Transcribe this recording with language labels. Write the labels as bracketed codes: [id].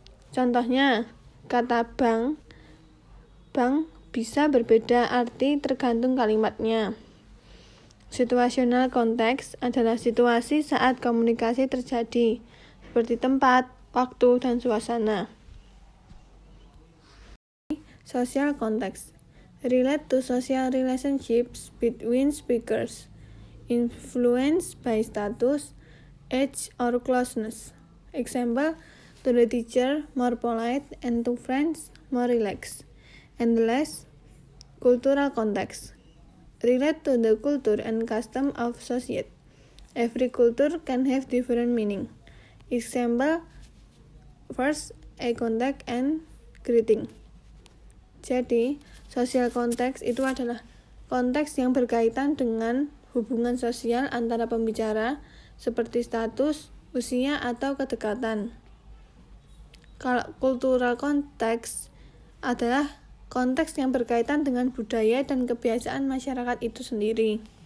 [id] Contohnya, kata bank bisa berbeda arti tergantung kalimatnya. Situational context adalah situasi saat komunikasi terjadi, seperti tempat, waktu, dan suasana. [en] Social context relate to social relationships between speakers, influenced by status, age, or closeness. Example, to the teacher, more polite, and to friends, more relaxed. And the last, cultural context relate to the culture and custom of society. Every culture can have different meaning. Example, first, eye contact and greeting. [id] Jadi, social context itu adalah konteks yang berkaitan dengan hubungan sosial antara pembicara, seperti status, usia, atau kedekatan. Kalau cultural context adalah konteks yang berkaitan dengan budaya dan kebiasaan masyarakat itu sendiri.